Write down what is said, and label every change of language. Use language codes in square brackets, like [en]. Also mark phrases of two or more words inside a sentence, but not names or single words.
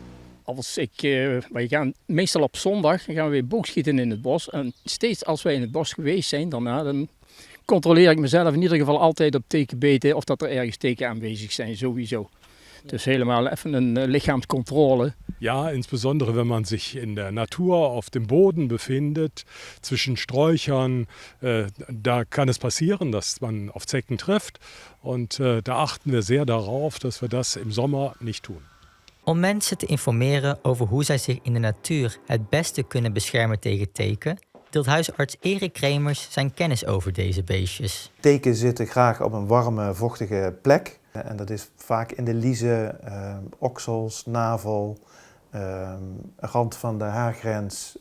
[nl] Wij gaan meestal op zondag gaan we weer boogschieten in het bos. En steeds als wij in het bos geweest zijn daarna, dan controleer ik mezelf in ieder geval altijd op tekenbeten of dat er ergens teken aanwezig zijn, sowieso. Dus helemaal even een lichaamscontrole. Ja, [de] insbesondere wenn man sich in der Natur auf dem Boden befindet, zwischen Sträuchern, da kann es passieren, dass man auf Zecken trifft. Und da achten wir sehr darauf, dass wir das im Sommer nicht tun. [nl] Om mensen te informeren over hoe zij zich in de natuur het beste kunnen beschermen tegen teken, deelt huisarts Erik Kremers zijn kennis over deze beestjes. Teken zitten graag op een warme, vochtige plek. En dat is vaak in de liezen, oksels, navel, rand van de haargrens.